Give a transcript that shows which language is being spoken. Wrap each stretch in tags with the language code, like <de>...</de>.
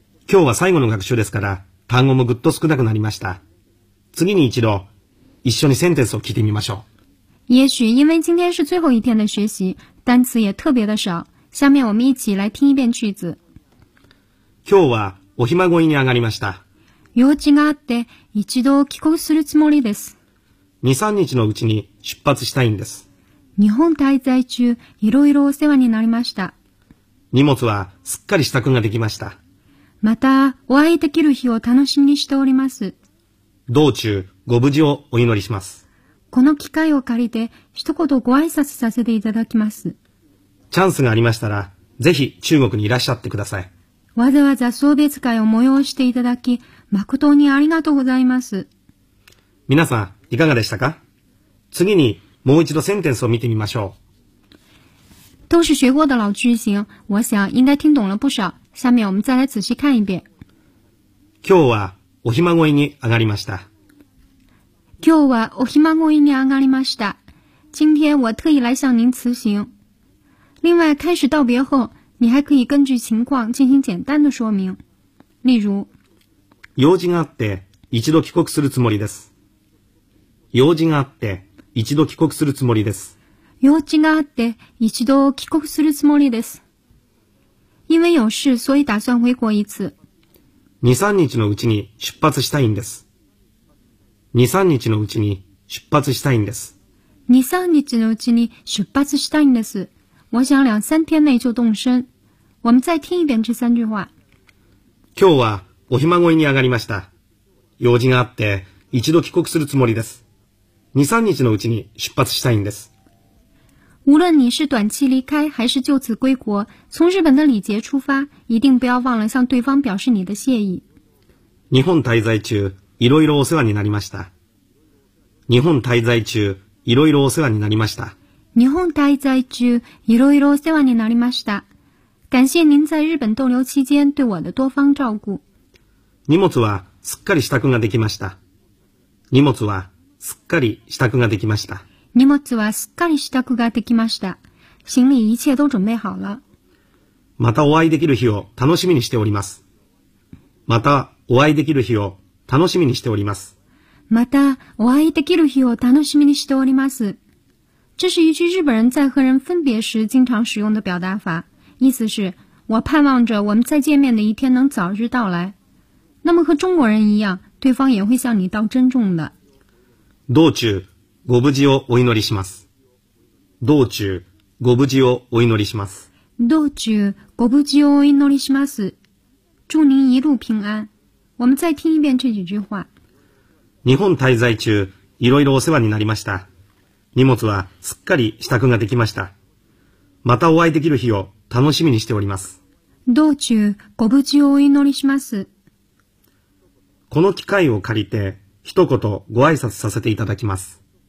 <ja>今日は最後の学習ですから、単語もぐっと少なくなりました。次に一度、一緒にセンテンスを聞いてみましょう。</ja> <zh>也许因为今天是最后一天的学习，单词也特别的少。下面我们一起来听一遍句子。</zh> <ja>今日はお暇ごいに上がりました。用事があって一度帰国するつもりです。 2、3日のうちに出発したいんです。日本滞在中、いろいろお世話になりました。荷物はすっかり支度ができました。またお会いできる日を楽しみにしております。道中ご無事をお祈りします。この機会を借りて一言ご挨拶させていただきます。チャンスがありましたらぜひ中国にいらっしゃってください。わざわざ送別会を催していただき誠にありがとうございます。皆さんいかがでしたか。次にもう一度センテンスを見てみましょう。</ja> <zh>都是学过的老句型，我想应该听懂了不少。下面我们再来仔细看一遍。</zh> <ja>今日はお暇ごいに上がりました。今日はお暇ごいに上がりました。</ja> <zh>今天我特意来向您辞行。另外，开始道别后，你还可以根据情况进行简单的说明。例如，</zh> <ja>用事があって一度帰国するつもりです。用事があって一度帰国するつもりです。用事があって一度帰国するつもりです。</ja> <zh>因为有事，所以打算回国一次。</zh> <ja>2、3日のうちに出発したいんです。2、3日のうちに出発したいんです。 2、3日のうちに出発したいんです。</ja> <zh>我想2、3天内就动身。我们再听一遍这三句话。</zh> <ja>今日はお暇ごいに上がりました。用事があって一度帰国するつもりです。 2、3日のうちに出発したいんです。</ja> <zh>无论你是短期离开还是就此归国，从日本的礼节出发，一定不要忘了向对方表示你的谢意。</zh> <ja>日本滞在中、いろいろお世話になりました。日本滞在中、いろいろお世話になりました。日本滞在中、いろいろお世話になりました。</ja> <zh>感謝您在日本逗留期間对我的多方照顾。</zh> <ja>荷物はすっかり支度ができました。荷物はすっかり支度ができました。荷物はすっかり支度ができました。</ja> <zh>行李一切都准备好了。</zh> <ja>またお会いできる日を楽しみにしております。またお会いできる日を楽しみにしております。またお会いできる日を楽しみにしております。</ja> <zh>这是一句日本人在和人分别时经常使用的表达法，意思是我盼望着我们再见面的一天能早日到来。那么和中国人一样，对方也会向你道珍重的。</zh> <ja>道中ご無事をお祈りします。道中ご無事をお祈りします。道中ご無事をお祈りします。</ja> <zh>祝您一路平安。我们再听一遍这几句话。</zh> <ja>日本滞在中、いろいろお世話になりました。荷物はすっかり支度ができました。またお会いできる日を楽しみにしております。道中ご無事をお祈りします。この機会を借りて一言ご挨拶させていただきます。</ja>